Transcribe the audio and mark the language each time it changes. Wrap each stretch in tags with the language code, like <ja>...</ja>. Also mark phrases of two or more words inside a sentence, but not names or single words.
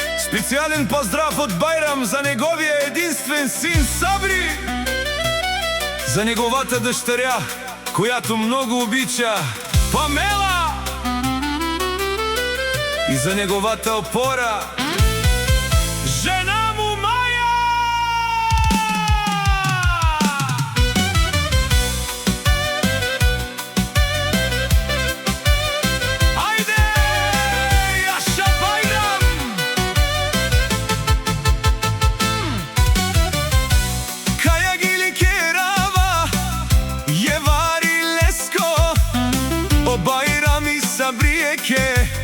<mk>Специјален поздрав од Бајрам за неговиот единствен син Сабри, за неговата</mk> <bg>дъщеря, която много обича,</bg> <mk>Памела, и за неговата опора, жена му Маја. Ајде,</mk> <rom>Јаша Бајрам! Каја гили керава, јевари леско, о Бајрам и Сабрије ке</rom>